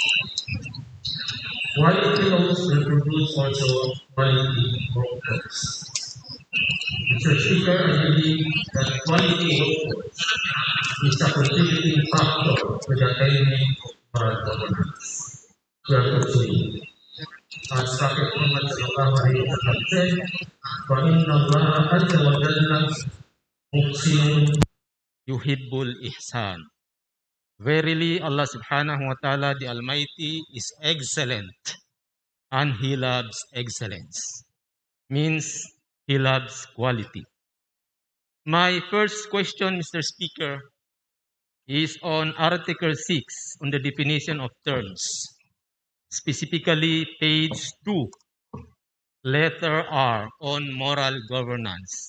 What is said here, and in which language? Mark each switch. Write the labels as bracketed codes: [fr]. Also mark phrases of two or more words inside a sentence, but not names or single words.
[en] Quality laws will produce also quality workforce. Mr. Speaker, I believe that quality workforce is a contributing factor to the attainment of moral governance. [tl] Kaya po at sakit [ar] Muhammad صلى الله عليه وسلم said, "فإن الله عز وجل محسن يحب الإحسان." [en] Verily, Allah [ar] سبحانه وتعالى, [en] the Almighty, is excellent and He loves excellence. Means He loves quality. My first question, Mr. Speaker, is on Article 6 on the definition of terms, specifically page 2, letter R on moral governance.